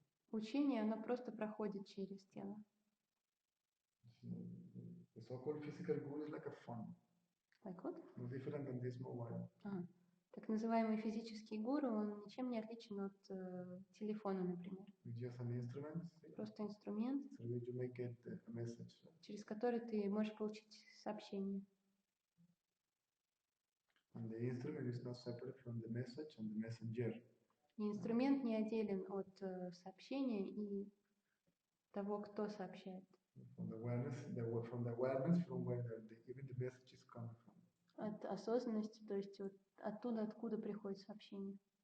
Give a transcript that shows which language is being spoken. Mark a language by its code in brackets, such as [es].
[ru] Учение, оно просто проходит через тело. [en] The so-called physical guru is like a phone. Like what? No different than this mobile. [ru] Так называемый физический гуру, он ничем не отличен от телефона, например. [en] It's just an instrument. [ru] Просто инструмент, [en] through which you may get a message. [ru] Через который ты можешь получить сообщение. [en] And the instrument is not separate from the message and the messenger. [ru] И инструмент не отделен от сообщения и того, кто сообщает. [en] From the awareness from where even the message is coming from. [ru] От осознанности, то есть вот оттуда, откуда приходит сообщение.